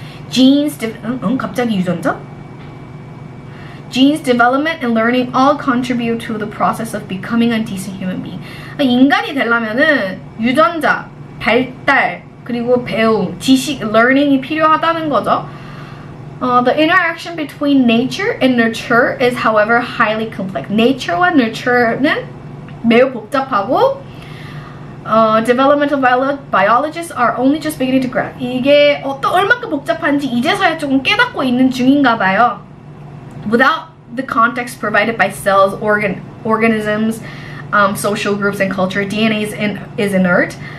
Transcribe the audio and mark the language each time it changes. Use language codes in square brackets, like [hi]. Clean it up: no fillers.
[ko] Genes, 갑자기 유전자? [en] Genes, development, and learning all contribute to the process of becoming a decent human being. [ko] 인간이 되려면은 유전자, 발달, 그리고 배움, 지식, learning이 필요하다는 거죠. [en] The interaction between nature and nurture is, however, highly complex. [ko] Nature와 nurture는 매우 복잡하고 [en] developmental biologists are only just beginning to grasp. [ko] 이게 얼마큼 복잡한지 이제서야 조금 깨닫고 있는 중인가 봐요. [en] Without the context provided by cells, organisms, social groups, and culture, DNA is inert.